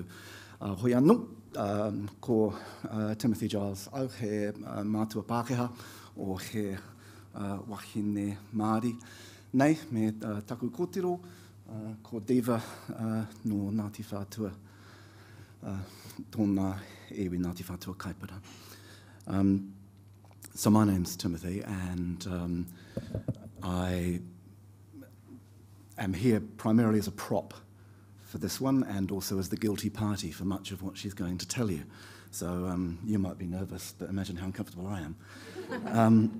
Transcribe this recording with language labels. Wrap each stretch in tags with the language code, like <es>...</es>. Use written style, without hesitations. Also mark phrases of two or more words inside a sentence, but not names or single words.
<mi>Hoi anō, ko Timothy Giles au he mātua Pākehā o he wahine Māori. Nei, me taku kōtiro, ko Diva no Ngāti Whātua, tōna iwi Ngāti Whātua Kaipara.</mi> <en>So my name's Timothy, and I am here primarily as a prop for this one, and also as the guilty party for much of what she's going to tell you. So you might be nervous, but imagine how uncomfortable I am.</en>